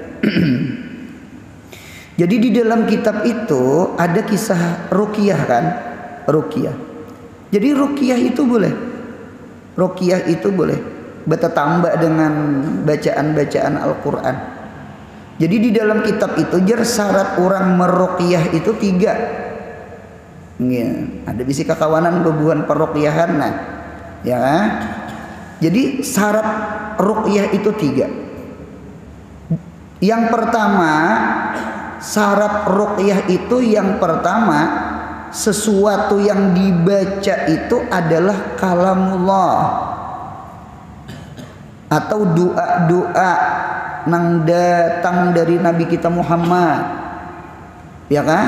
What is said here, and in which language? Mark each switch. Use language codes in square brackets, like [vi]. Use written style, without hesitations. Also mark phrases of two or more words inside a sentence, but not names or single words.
[id] Jadi di dalam kitab itu ada kisah ruqyah kan? Ruqyah. Jadi ruqyah itu boleh. Ruqyah itu boleh bertambah dengan bacaan-bacaan Al-Qur'an. Jadi di dalam kitab itu syarat orang meruqyah itu 3. Ya, [bjn] ada bisi kekawanan bebuhan peruqyahan nah. [id] Ya kan? Jadi syarat ruqyah itu 3. Yang pertama, syarat ruqyah itu yang pertama, sesuatu yang dibaca itu adalah kalamullah atau doa-doa nang datang dari Nabi kita Muhammad, ya kan?